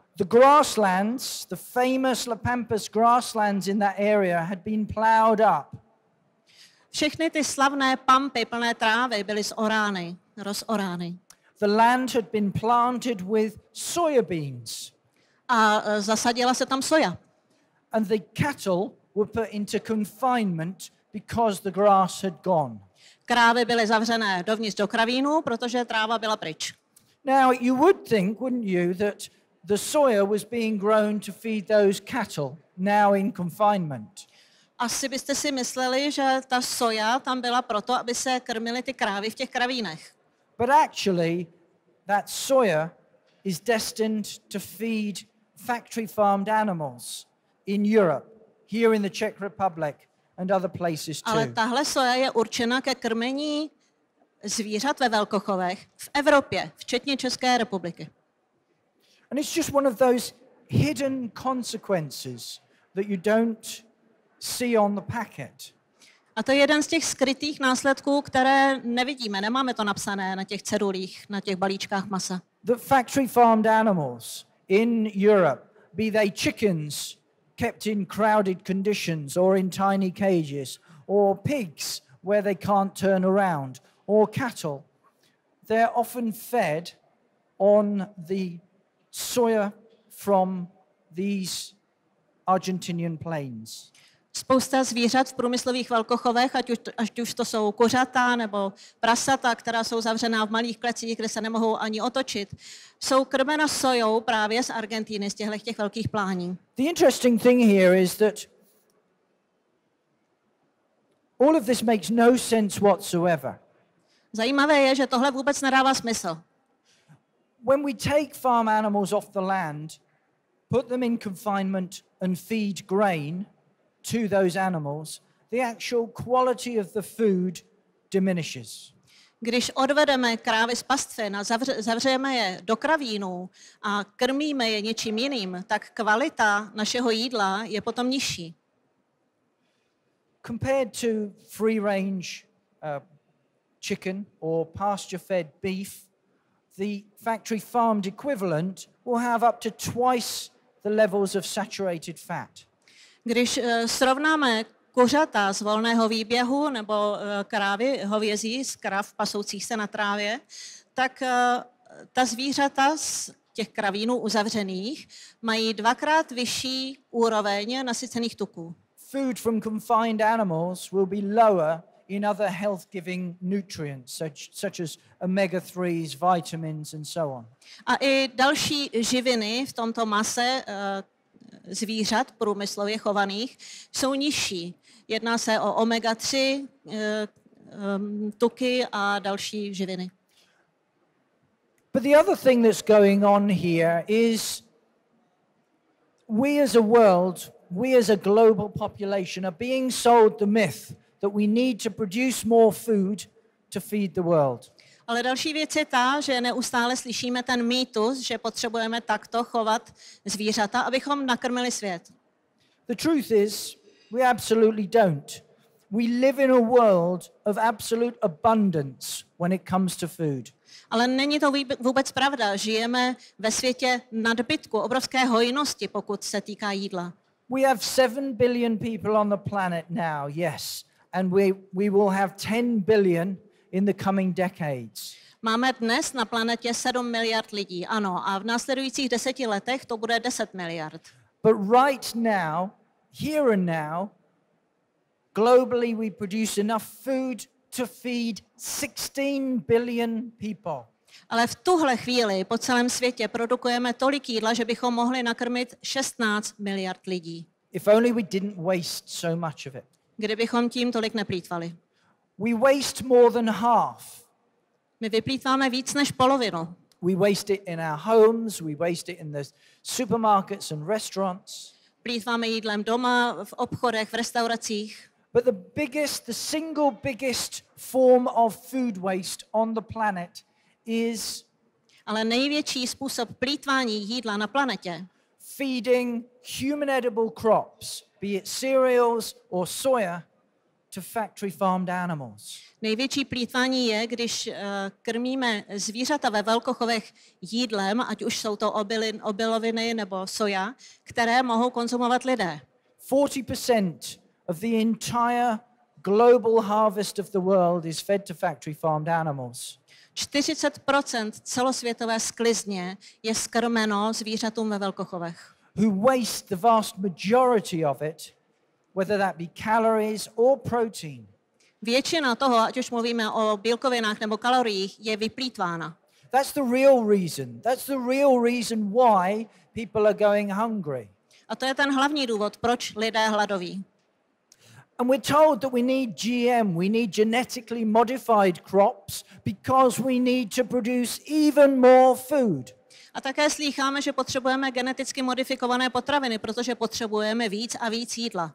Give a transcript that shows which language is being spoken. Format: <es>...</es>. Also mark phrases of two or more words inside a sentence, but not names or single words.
<en>The grasslands, the famous La Pampas grasslands in that area had been plowed up.</en> <cs>Všechny ty slavné pampy plné trávy byly rozorány.</cs> <en>The land had been planted with soya beans.</en> <cs>A zasadila se tam soja.</cs> <en>And the cattle were put into confinement because the grass had gone.</en> <cs>Krávy byly zavřené dovnitř do kravínu, protože tráva byla pryč.</cs> <en>Now, you would think, wouldn't you, that the soya was being grown to feed those cattle now in confinement.</en> <cs>Asi byste si mysleli, že ta soja tam byla proto, aby se krmily ty krávy v těch kravínech.</cs> <en>But actually, that soya is destined to feed factory farmed animals in Europe, here in the Czech Republic and other places too.</en> <cs>Ale tahle soja je určena ke krmení zvířat ve velkochovech v Evropě, včetně České republiky.</cs> <en>And it's just one of those hidden consequences that you don't see on the packet.</en> <cs>A to je jeden z těch skrytých následků, které nevidíme, nemáme to napsané na těch cedulích, na těch balíčkách masa.</cs> <en>The factory farmed animals in Europe, be they chickens kept in crowded conditions or in tiny cages, or pigs where they can't turn around, or cattle, they're often fed on the soya from these Argentinian plains.</en> <cs>Spousta zvířat v průmyslových velkochovech, ať už to jsou kořata nebo prasata, která jsou zavřená v malých klecích, kde se nemohou ani otočit, jsou krmena sojou právě z Argentiny, z těch velkých plání.</cs> <en>The interesting thing here is that all of this makes no sense whatsoever.</en> <cs>Zajímavé je, že tohle vůbec nedává smysl.</cs> <en>when we take farm animals off the land, put them in confinement and feed grain to those animals, the actual quality of the food diminishes.</en> <cs>Když odvedeme krávy z pastvin a zavřeme je do kravínů a krmíme je něčím jiným, tak kvalita našeho jídla je potom nižší.</cs> <en>Compared to free-range chicken or pasture-fed beef, the factory farmed equivalent will have up to twice the levels of saturated fat.</en> <cs>Když srovnáme kuřata z volného výběhu nebo krávy hovězí z krav pasoucích se na trávě, tak ta zvířata z těch kravínů uzavřených mají 2x vyšší úroveň nasycených tuků.</cs> <en>Food from confined animals will be lower in other health-giving nutrients, such as omega-3s, vitamins, and so on.</en> <cs>A i další živiny v tomto mase zvířat průmyslově chovaných jsou nižší. Jedná se o omega-3, tuky a další živiny.</cs> <en>But the other thing that's going on here is we as a world, we as a global population are being sold the myth that we need to produce more food to feed the world.</en> <cs>Ale další věc je ta, že neustále slyšíme ten mýtus, že potřebujeme takto chovat zvířata, abychom nakrmili svět.</cs> <en>The truth is, we absolutely don't. We live in a world of absolute abundance when it comes to food.</en> <cs>Ale není to vůbec pravda. Žijeme ve světě nadbytku, obrovské hojnosti, pokud se týká jídla.</cs> <en>We have 7 billion people on the planet now, yes, and we will have 10 billion in the coming decades.</en> <cs>Máme dnes na planetě 7 miliard lidí, ano, a v následujících 10 letech to bude 10 miliard.</cs> <en>But right now, here and now, globally we produce enough food to feed 16 billion people.</en> <cs>Ale v tuhle chvíli po celém světě produkujeme tolik jídla, že bychom mohli nakrmit 16 miliard lidí.</cs> <en>If only we didn't waste so much of it.</en> <cs>Kdybychom tím tolik neplýtvali.</cs> <en>We waste more than half.</en> <cs>My vyplýtváme víc než polovinu.</cs> <en>We waste it in our homes, we waste it in the supermarkets and restaurants.</en> <cs>Plýtváme jídlem doma, v obchodech, v restauracích.</cs> <en>But the single biggest form of food waste on the planet is</en> <cs>ale největší způsob plýtvání jídla na planetě</cs> <en>feeding human edible crops, be it cereals or soya, to factory farmed animals.</en> <cs>Největší plýtvání je, když krmíme zvířata ve velkochovech jídlem, ať už jsou to obiloviny nebo soja, které mohou konzumovat lidé.</cs> <en>40% of the entire global harvest of the world is fed to factory farmed animals.</en> <cs>40% celosvětové sklizně je skrmeno zvířatům ve velkochovech.</cs> <en>Who waste the vast majority of it, whether that be calories or protein.</en> <cs>Většina toho, ať už mluvíme o bílkovinách nebo kaloriích, je vyplýtvána.</cs> <en>That's the real reason. That's the real reason why people are going hungry.</en> <cs>A to je ten hlavní důvod, proč lidé hladoví.</cs> <en>And we're told that we need GM, we need genetically modified crops because we need to produce even more food.</en> <cs>A také slýcháme, že potřebujeme geneticky modifikované potraviny, protože potřebujeme víc a víc jídla.</cs>